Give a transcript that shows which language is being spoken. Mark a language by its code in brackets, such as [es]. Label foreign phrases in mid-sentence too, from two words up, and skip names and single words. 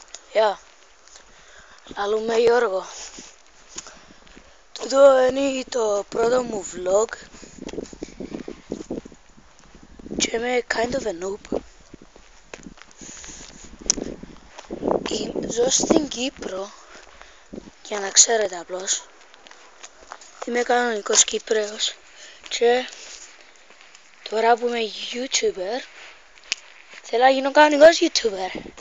[el] Γεια, λαλούμε Γιώργο. Τούτο είναι το πρώτο μου vlog και είμαι [en] kind of a noob. [el] Ζω στην Κύπρο, για να ξέρετε απλώς. Είμαι κανονικός Κύπρεος και τώρα που είμαι YouTuber θέλω να γίνω κανονικός YouTuber.